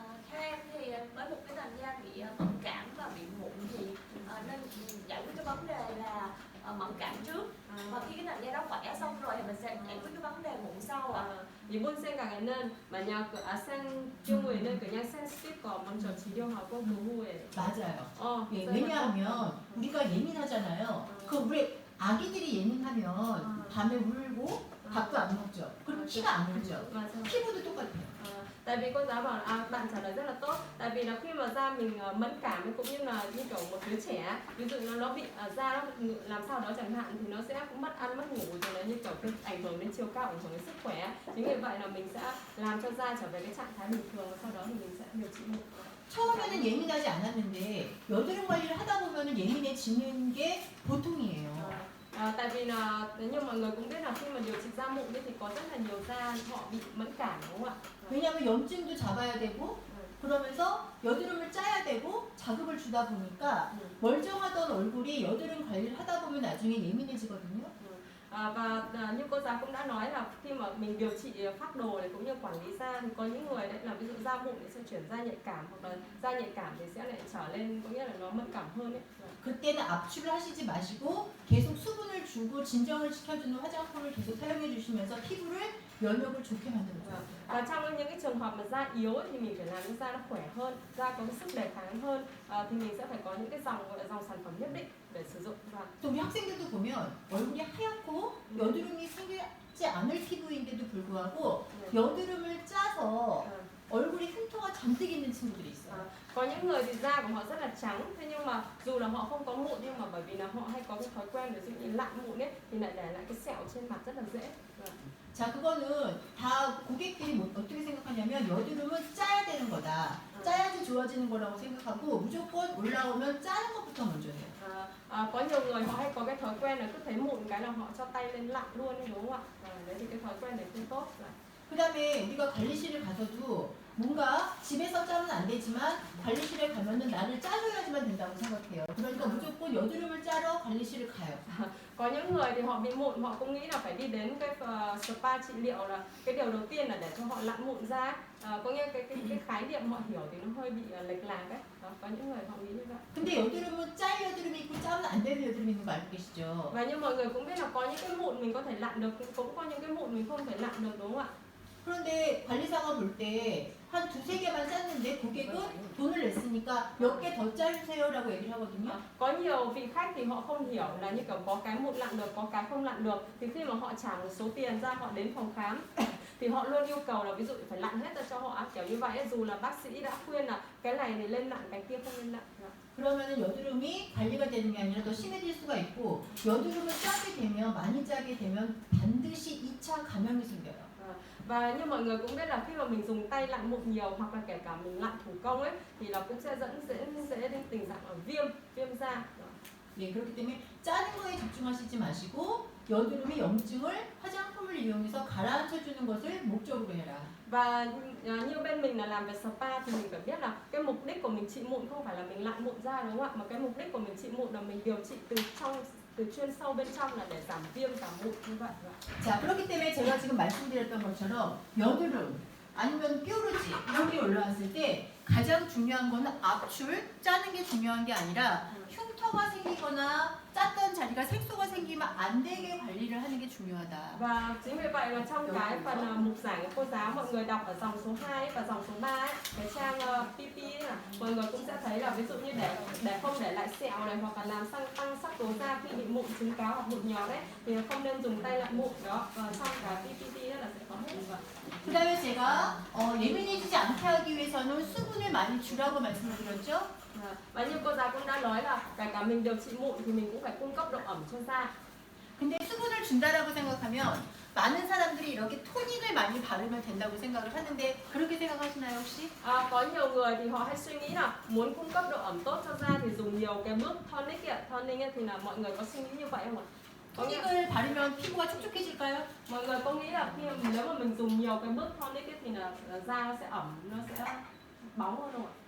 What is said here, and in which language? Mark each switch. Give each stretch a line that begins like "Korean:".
Vietnamese: Theo em thì với một cái làn da bị mẫn cảm và bị mụn thì nên giải quyết cái vấn đề là mẫn cảm trước, và khi cái làn da đó khỏe xong rồi thì mình sẽ giải quyết cái vấn đề mụn sau ạ.
Korean: 이번 생각에는 만약 그 아생 경우에는 그냥 센시티브 거 먼저 치료하고 그 후에 맞아요. 예, 왜냐하면 우리가 예민하잖아요. 그 우리 아기들이 예민하면 밤에 울고 밥도 안 먹죠. 그럼 피가 안 울죠. 피부도 똑같아요.
Vietnamese: Tại vì cô giáo bảo là bạn trả lời rất là tốt. Tại vì là khi mà da mình mẫn cảm cũng như là như kiểu một đứa trẻ, ví dụ nó bị da nó làm sao đó chẳng hạn thì nó sẽ mất ăn mất ngủ rồi là như kiểu cái ảnh hưởng đến chiều cao, ảnh hưởng đến sức khỏe. Chính vì vậy là mình sẽ làm cho da trở về cái trạng thái bình thường và sau đó thì mình sẽ điều trị mụn.
Korean: 처음에는 예민하지 않았는데 여드름 관리를 하다 보면은 예민해지는 게 보통이에요.
Vietnamese: Tại vì là nhưng mọi người cũng biết là khi mà điều trị da mụn thì có rất là nhiều da họ bị mẫn cảm đúng không ạ?
Korean: 왜냐하면 염증도 잡아야 되고 그러면서 여드름을 짜야 되고 자극을 주다 보니까 멀쩡하던 얼굴이 여드름 관리를 하다 보면 나중에 예민해지거든요.
Vietnamese: Và như cô giáo cũng đã nói là khi mà mình điều trị phác đồ này cũng như quản lý da thì có những người đấy là ví dụ da mụn thì sẽ chuyển da nhạy cảm hoặc là da nhạy cảm thì sẽ lại trở lên có nghĩa là nó mẫn cảm hơn ấy.
Korean: 그때는 압출을 하시지 마시고 계속 수분을 주고 진정을 시켜주는 화장품을 계속 사용해 주시면서 피부를 면역을 좋게 만들어요.
Vietnamese: Và trong những cái trường hợp mà da yếu ấy, thì mình phải làm cho da nó khỏe hơn, da có cái sức đề kháng hơn thì mình sẽ phải có những cái dòng gọi là dòng sản phẩm nhất định để sử dụng.
Korean: 또 우리 학생들도 보면 얼굴이 하얗고 여드름이 생기지 않을 피부인데도 불구하고 여드름을 짜서 얼굴이 흉터가 잔뜩 있는 친구들이 있어요.
Vietnamese: Có những người thì da của họ rất là trắng, thế nhưng mà dù là họ không có mụn nhưng mà bởi vì là họ hay có cái thói quen ví dụ như lặn mụn ấy thì lại để lại cái sẹo trên mặt rất là dễ.
Korean: 자, 그거는 다 고객들이 어떻게 생각하냐면 여드름은 짜야 되는 거다. 짜야지 좋아지는 거라고 생각하고 무조건 올라오면 짜는 것부터 먼저 해요.
Vietnamese: có nhiều người họ hay có cái thói quen là cứ thấy mụn cái là họ cho tay lên lặn luôn ấy, đúng không ạ? Đấy thì cái thói quen đấy không tốt.
Korean: 그 다음에 우리가 관리실을 가서도 뭔가 집에서 자르면 안 되지만 관리실에 가면은 나를 짜줘야지만 된다고 생각해요. 그러니까 무조건 여드름을 짜러 관리실을 가요.
Vietnamese: Có những người thì họ bị mụn, họ cũng nghĩ là phải đi đến cái spa trị liệu, là cái điều đầu tiên là để cho họ lặn mụn ra. Có nghĩa cái khái niệm họ hiểu thì nó hơi bị lệch lạc ấy. Đó, có những người họ nghĩ như vậy.
Korean: 근데 여드름은 짤 여드름이 있고 짜면 안 되는 여드름이 있는 거 알고 계시죠?
Vietnamese: Và như mọi người cũng biết là có những cái mụn mình có thể lặn được, cũng có những cái mụn mình không thể lặn được, đúng không ạ?
Korean: 그런데 관리사가 볼 때 한 두세 개만 짰는데 고객은 돈을 냈으니까 몇 개 더 짜주세요라고 얘기를 하거든요.
Vietnamese: Có nhiều vị khách thì họ không hiểu là như kiểu có cái mụn lặn được, có cái không lặn được, thì khi mà họ trả một số tiền ra, họ đến phòng khám thì họ luôn yêu cầu là ví dụ phải lặn hết ra cho họ, kiểu như vậy, dù là bác sĩ đã khuyên là cái này thì lên lặn, cái kia không lên lặn.
Korean: 그러면은 여드름이 관리가 되는 게 아니라 더 심해질 수가 있고, 여드름을 짜게 되면, 많이 짜게 되면 반드시 2차 감염이 생겨요.
Vietnamese: Và như mọi người cũng biết là khi mà mình dùng tay lặn mụn nhiều, hoặc là kể cả mình lặn thủ công ấy, thì nó cũng sẽ dễ đến tình trạng là viêm da.
Korean: 예, 그렇기 때문에 짜는 거에 집중하시지 마시고 여드름의 염증을 화장품을 이용해서 가라앉혀 주는 것을 목적으로 해라.
Vietnamese: Và như bên mình là làm về spa thì mình phải biết là cái mục đích của mình trị mụn không phải là mình lặn mụn ra, đúng không ạ? Mà cái mục đích của mình trị mụn là mình điều trị từ chuyên sâu bên trong, là để giảm viêm, giảm mụn như vậy.
Korean: 자, 그렇기 때문에 제가 지금 말씀드렸던 것처럼 여드름 아니면 뾰루지 이런 게 올라왔을 때 가장 중요한 거는 압출, 짜는 게 중요한 게 아니라 흉터가 생기거나 짰던 자리가 색소가 생기면 안 되게 관리를 하는 게 중요하다.
Vietnamese: Và chính vì vậy là trong cái phần mục giảng của cô giáo, mọi người đọc ở dòng số 2 và dòng số 3 ấy, cái trang PP ấy, là mọi người cũng sẽ thấy là ví dụ như để không để lại sẹo này, hoặc là làm tăng sắc tố da khi bị mụn trứng cá hoặc mụn nhọt đấy, thì không nên dùng tay lặn mụn đó. Và trong cái PPT đó là sẽ có hết như vậy.
Korean: 그 다음에 제가 예민해지지 않게 하기 위해서는 수분을 많이 주라고 말씀을 드렸죠.
Vietnamese: Và như cô giáo cũng đã nói là kể cả mình điều trị mụn thì mình cũng phải cung cấp độ ẩm cho da.
Korean: 근데 수분을 준다라고 생각하면 많은 사람들이 이렇게 토닉을 많이 바르면 된다고 생각을 하는데 그렇게 생각하시나요 혹시?
Vietnamese: Có nhiều người thì họ hay suy nghĩ là muốn cung cấp độ ẩm tốt cho da thì dùng nhiều cái bước tonic ấy. Tonic ấy thì là mọi người có suy nghĩ như vậy không ạ?
Korean: 토닉을 바르면 피부가 촉촉해질까요?
Vietnamese: Mọi người có nghĩ là nếu mà mình dùng nhiều cái bước tonic ấy thì là da nó sẽ ẩm, nó sẽ bóng hơn không ạ?